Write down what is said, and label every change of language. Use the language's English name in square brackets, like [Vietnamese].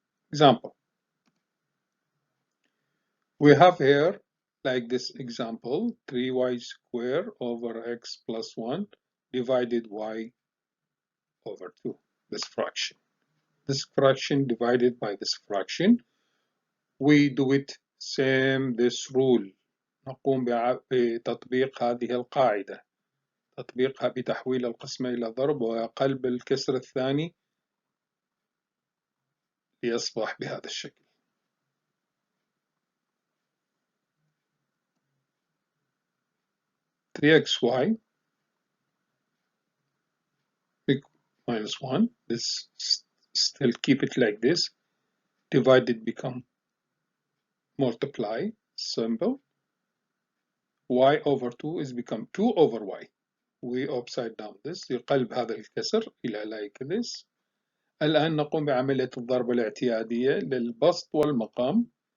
[English] Example. We have here like this example, 3y squared over x plus 1 divided y over 2, this fraction. This fraction divided by this fraction. We do it same this rule. [Arabic] نقوم بتطبيق هذه القاعدة، تطبيقها بتحويل القسمة إلى ضرب وقلب الكسر الثاني ليصبح بهذا الشكل. [English] Three xy minus 1, this still keep it like this, divided become multiply, simple, y over 2 is become 2 over y. We upside down this [Arabic] يقلب هذا الكسر إلى [English] like this. [Arabic] الآن نقوم بعملية الضرب الاعتيادية للبسط والمقام.